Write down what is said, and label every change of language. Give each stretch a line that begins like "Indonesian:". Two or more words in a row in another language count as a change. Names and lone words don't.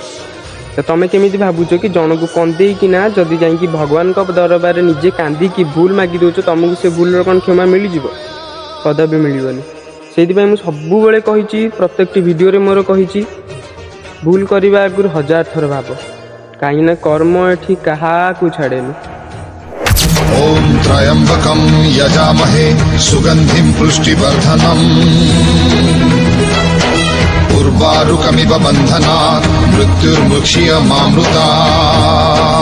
Odia: ତ ତମେ କେମିତି ଭାବୁଛ କି ଜଣକୁ କନ୍ଦେଇକିନା ଯଦି ଯାଇକି ଭଗବାନଙ୍କ ଦରବାରରେ ନିଜେ କାନ୍ଦିକି ଭୁଲ ମାଗି ଦେଉଛ ତମକୁ ସେ ଭୁଲର କ'ଣ କ୍ଷମା ମିଳିଯିବ? କଦାପି ମିଳିବନି। ସେଇଥିପାଇଁ ମୁଁ ସବୁବେଳେ କହିଛି, ପ୍ରତ୍ୟେକଟି ଭିଡ଼ିଓରେ ମୋର କହିଛି, ଭୁଲ କରିବା ଆଗରୁ 1000 ଥର ଭାବ, କାହିଁକିନା କର୍ମ ଏଠି କାହାକୁ ଛାଡ଼େନି।
Sanskrit: ओम त्रयंबकं यजामहे सुगंधिं पुष्टिवर्धनम् उर्वारुकमिव बन्धनात् मृत्युर्मुक्षीयमामृतात्।